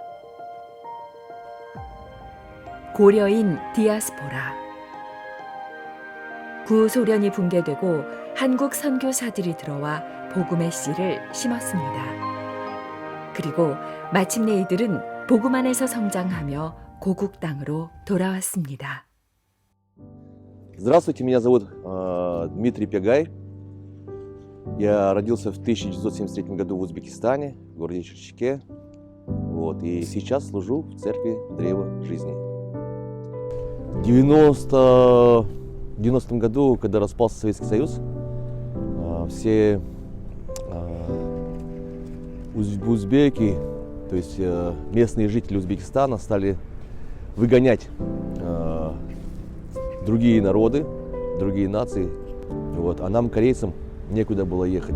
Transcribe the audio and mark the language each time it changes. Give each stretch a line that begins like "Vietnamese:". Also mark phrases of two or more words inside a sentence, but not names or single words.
Korean: 고려인 디아스포라. 구소련이 붕괴되고 한국 선교사들이 들어와 복음의 씨를 심었습니다. 그리고 마침내 이들은 복음 안에서 성장하며 고국 땅으로 돌아왔습니다.
Russian: Здравствуйте, меня зовут Дмитрий Пегай. Я родился в 1973 году в Узбекистане, в городе Черчике. И сейчас служу в церкви Древа Жизни. В 90-м году, когда распался Советский Союз, все узбеки, то есть местные жители Узбекистана, стали выгонять другие народы, другие нации, а нам, корейцам, некуда было ехать.